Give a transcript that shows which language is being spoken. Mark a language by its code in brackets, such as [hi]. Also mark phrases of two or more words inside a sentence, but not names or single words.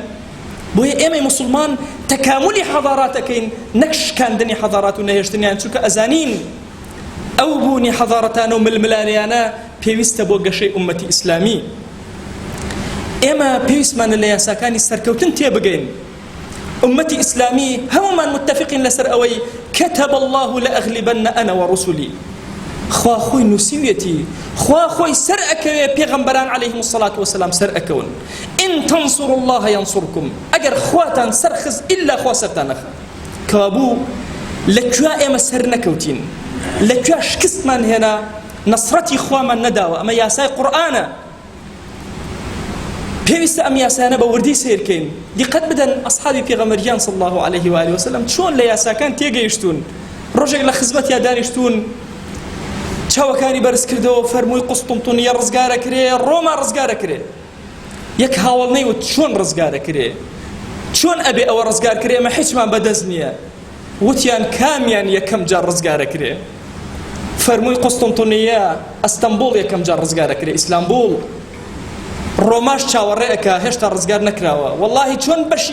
[ckb] بۆیە ئێمەی موسڵمان تەکاملی حەضاراتەکەین، نەک شکاندنی حەضارات و نەهێشتنیان، چونکە ئەزانین ئەو بوونی حەضارەتانە و ململانیانە پێویستە بۆ گەشەی ئومەتی ئیسلامی. ئێمە پێویستمانە لە یاساکانی سەرکەوتن تێبگەین. ئومەتی ئیسلامی هەمومان متفقین لەسەر ئەوەی [ar] كتب الله لأغلبن أنا ورسلي. [ckb] خوا خۆی نووسیوێتی، خوا خۆی سەر ئەکەوێ پێغەمبەران [ar] عەلەیهیم الصەلاة وەسەلام [ckb] سەر ئەکەون. [ar] إن تنصروا الله ينصركم. [ckb] ئەگەر خواتان سەرخز ئیلا خوا سەرتان نەخات. کەوابوو لەکوێ ئێمە سەر نەکەوتین، لەکوێ شکستمان هێنا، نەسرەتی خوامان نەداوە. ئەمە یاسای قورئانە. پێویستە ئەم یاسایانە بە وردی سیرکەین. دیقەت بدەن ئەسحابی پێغەمبەریان [ar] صلی الله عليه وآله وسلم [ckb] چۆن لە یاساکان تێگەیشتون. ڕۆژێک لە خزمەتیا دانیشتون، چاوەکانی بەرز کردەوە، فەرمووی قوستنطینیە ڕزگارە کرێ، ڕۆما ڕزگارە کرێ. یەک هاوڵ نەیوت چۆن ڕزگارە کرێ چۆن ئەبێ ئەوە ڕزگار کرێ ئەمە هیچمان بەدەست نییە وتیان کامیان یەکەم جار ڕزگارە کرێ فەرمووی قوستنطینیە ئەستەمبوڵ یەکەم جار ڕزگارە کرێ ئیسلامبوڵ ڕۆماش چاوەڕێەکە هێشتا ڕزگار نەکراوە واللهی چۆن بەشی